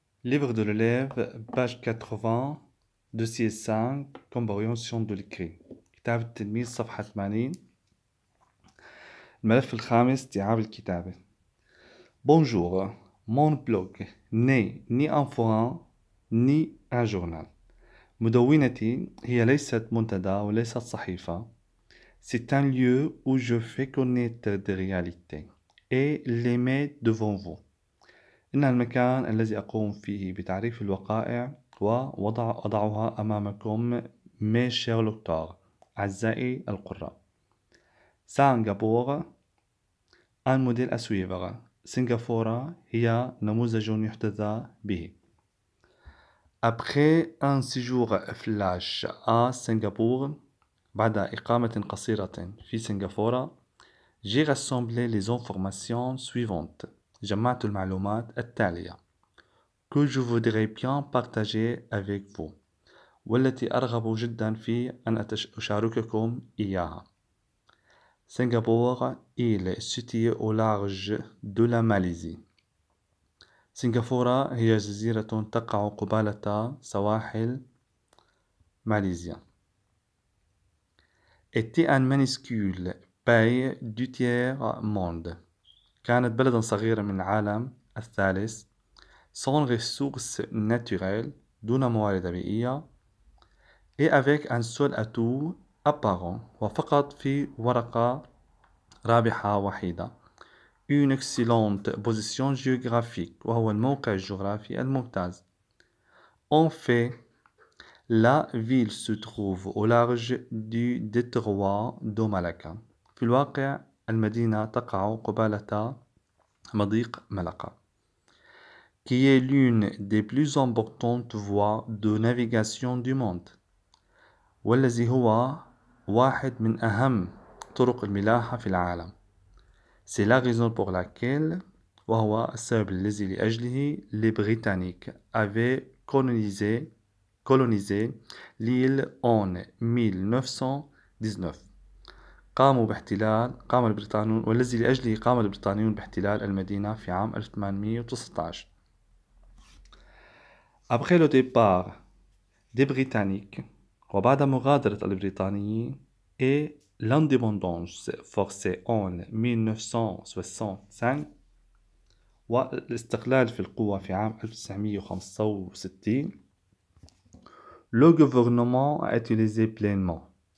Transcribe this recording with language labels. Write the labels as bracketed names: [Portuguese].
[French] Livre de l'élève, page 80, dossier 5, comprehension de l'écrit. [Arabic] كتاب التلميذ صفحة 80. الملف الخامس استيعاب الكتابة. [French] Bonjour, mon blog n'est ni un forum ni un journal. [Arabic] مدونتي هي ليست منتدى وليست صحيفة. [French] C'est un lieu où je fais connaître des réalités et les mets devant vous. [Arabic] إنها المكان الذي أقوم فيه بتعريف الوقائع وأضعها أمامكم [French] mes chers lecteurs [Arabic] أعزائي القراء. [French] سنغافورة un modèle à suivre. [Arabic] سنغافورة هي نموذج يحتذى به. [French] Après un séjour flash à Singapour, [Arabic] بعد إقامة قصيرة في سنغافورة, [French] j'ai rassemblé les informations suivantes. [Arabic] جمعت المعلومات التالية [French] que je voudrais bien partager avec vous [Arabic] والتي أرغب جدا في أن أشارككم إياها. [French] سنغافورة il est situé au large de la Malaisie. [Arabic] سنغافورة هي جزيرة تقع قبالة سواحل ماليزيا. [French] était un minuscule pays du tiers monde. [Arabic] كانت بلدا صغيرة من العالم الثالث. [French] sans ressources naturelles, [Arabic] دون موارد بيئية. [French] et avec un seul atout apparent, [Arabic] وفقط في ورقة رابحة وحيدة. [French] une excellente position géographique, [Arabic] وهو الموقع الجغرافي الممتاز. [French] en fait, la ville se trouve au large du détroit de Malacca. [Arabic] في الواقع المدينة تقع قبالة مضيق ملقا, [French] qui est l'une des plus importantes voies de navigation du monde. [Arabic] والذي هو واحد من أهم طرق الملاحة في العالم. [French] C'est la raison pour laquelle, [Arabic] وهو السبب الذي لأجله, [French] les Britanniques avaient colonisé l'île en 1919. [Arabic] قام البريطانيون, والذي لأجله قام البريطانيون باحتلال المدينة في عام 1819. [French] Après le départ des Britanniques, [Arabic] وبعد مغادرة البريطانيين, [French] et l'indépendance forcée en 1965, [Arabic] والاستقلال في القوة في عام 1965, [French] le gouvernement a utilisé pleinement.